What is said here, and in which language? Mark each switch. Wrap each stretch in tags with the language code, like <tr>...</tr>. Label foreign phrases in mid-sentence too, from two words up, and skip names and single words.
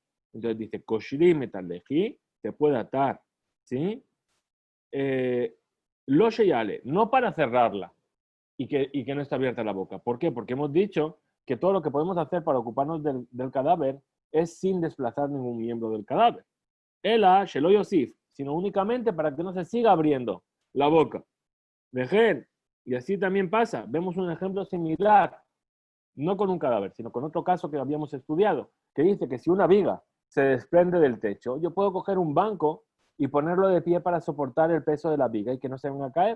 <es>Entonces dice,</es> <he>קושרין את הלחי,</he> <es>se puede atar, ¿sí?</es> <he>לא שיעלה,</he> <es>no para cerrarla y que no esté abierta la boca. ¿Por qué? Porque hemos dicho que todo lo que podemos hacer para ocuparnos del cadáver es sin desplazar ningún miembro del cadáver.</es> <he>אלא, שלא יוסיף,</he> <es>sino únicamente para que no se siga abriendo la boca. Vejen, y así también pasa. Vemos un ejemplo similar, no con un cadáver, sino con otro caso que habíamos estudiado, que dice que si una viga se desprende del techo, yo puedo coger un banco y ponerlo de pie para soportar el peso de la viga y que no se venga a caer.</es>